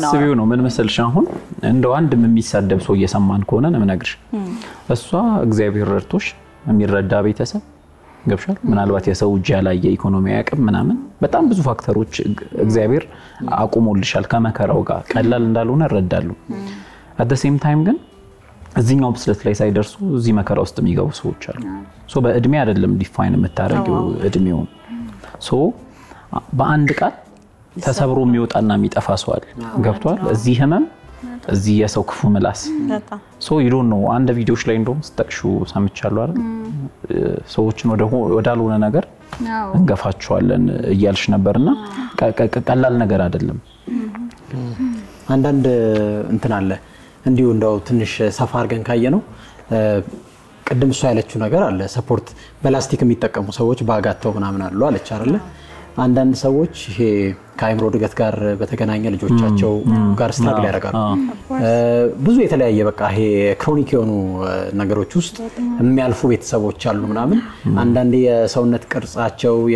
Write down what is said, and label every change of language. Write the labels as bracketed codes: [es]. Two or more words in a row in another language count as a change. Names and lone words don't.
[am] አስቢው ነው ምን መሰልሽ አሁን እንደው አንድም የሚሳደብ ሰው እየሰማን ከሆነ ነው ምነግርሽ እሷ እግዚአብሔር ረድቶሽ የሚረዳ ቤተሰብ ገብሻል ምናልባት የሰው እጅ ላይ የኢኮኖሚ አቅም ምናምን በጣም ብዙ ፋክተሮች እግዚአብሔር አቁሞልሻል ከመከራው ጋር ቀላል እንዳልሆነ እረዳለሁ [en] at the same time [am] ግን እዚህኛው ብስለት ላይ ሳይደርሱ እዚህ መከራ ውስጥ የሚገቡ ሰዎች አሉ ሶ በእድሜ አይደለም ዲፋይን የምታረጊው እድሜው ሶ በአንድ ቃል ተሰብሮ የሚወጣና የሚጠፋ ሰው አለ ገብቷል እዚህ ህመም እዚህ የሰው ክፉ ምላስ ሶ [en] you don't know [am] አንድ ቪዲዮሽ ላይ እንደውም ስተክሹ ሰምቻለሁ አይደል ሰዎችን ወዳልሆነ ነገር እንገፋቸዋለን እያልሽ ነበርና ቀላል ነገር አይደለም አንዳንድ እንትን አለ እንዲሁ እንደው ትንሽ ሰፋ አርገን ካየ ነው ቀደም እሷ ያለችው ነገር አለ ሰፖርት በላስቲክ የሚጠቀሙ ሰዎች ባጋተው ምናምን አሉ አለች አይደል አንዳንድ ሰዎች ይሄ ከአይምሮ ድገት ጋር በተገናኘ ልጆቻቸው ጋር ስትራግል ያደርጋሉ ብዙ የተለያየ በቃ ይሄ ክሮኒክ የሆኑ ነገሮች ውስጥ የሚያልፉ ቤተሰቦች አሉ ምናምን አንዳንድ የሰውነት ቅርጻቸው